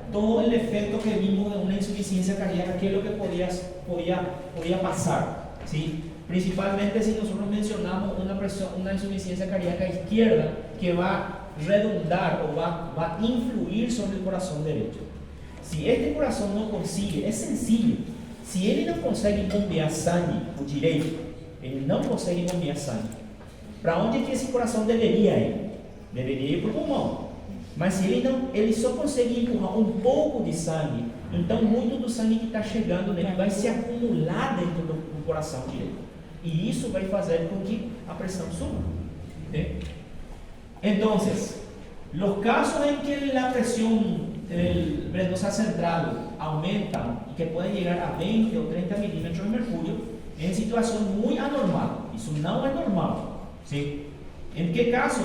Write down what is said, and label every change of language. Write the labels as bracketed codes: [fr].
[es] Todo el efecto que vimos de una insuficiencia cardíaca, ¿qué es lo que podía pasar? ¿Sí? Principalmente si nosotros mencionamos una insuficiencia cardíaca izquierda que va a redundar o va a influir sobre el corazón derecho. Si este corazón no consigue, es sencillo, si [pt] ele não consegue bombear sangue, o direito, ele não consegue bombear sangue, para onde que esse coração deveria ir? Deveria ir para o pulmão. Mas se ele só consegue empurrar um pouco de sangue, então muito do sangue que está chegando nele vai se acumular dentro do coração direito. E isso vai fazer com que a pressão suba. [es] ¿Sí? Entonces, los casos en que la presión venosa central aumenta y que puede llegar a 20 o 30 milímetros de mercurio, en situación muy anormal, eso no es normal, ¿sí? ¿En qué caso?